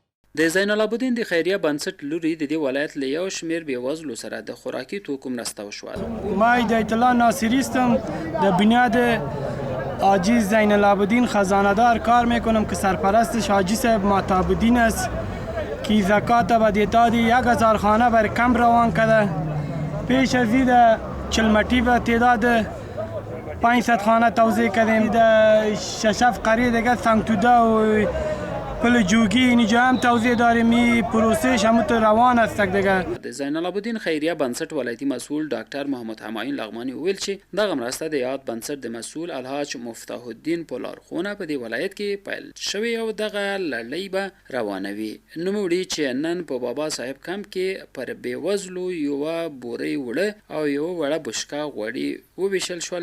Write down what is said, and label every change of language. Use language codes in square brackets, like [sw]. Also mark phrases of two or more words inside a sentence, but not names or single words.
[ps] د زین العابدین د خیریه بنسټ لوري د دې ولایت له یو شمېر بېوزلو سره د خوراکي توکو مرسته وشوه. [fa] ما هدایت الله ناصری هستم، در بنیاد حاجی زین العابدین خزانه‌دار کار میکنم که سرپرستش حاجی صاحب معتابدین است که زکات به تعداد 1000 خانه بر کم روان کرده. پیش از این چلمٹی به تعداد 500 خانه توزیع کردیم. در 6 قریه دیگه سنگتوده و پل جوگی اینجا هم توزیع داریم. این پروسش همونطور روان است دیگه. [ps] د زین العابدین خیریه بنسټ ولایتي مسؤل ډاکټر محمد حمایون لغمانی ویل چې دغه مرسته د یاد بنسټ د مسؤل الحاج مفتاح الدین په لارښوونه په دې ولایت کې پیل شوې او دغه لړۍ به روانوي. نوموړي چې نن په بابا صاحب کمپ کې پر بېوزلو یوه بورۍ وړه او یوه وړه بشکه غوړي وویشل شول.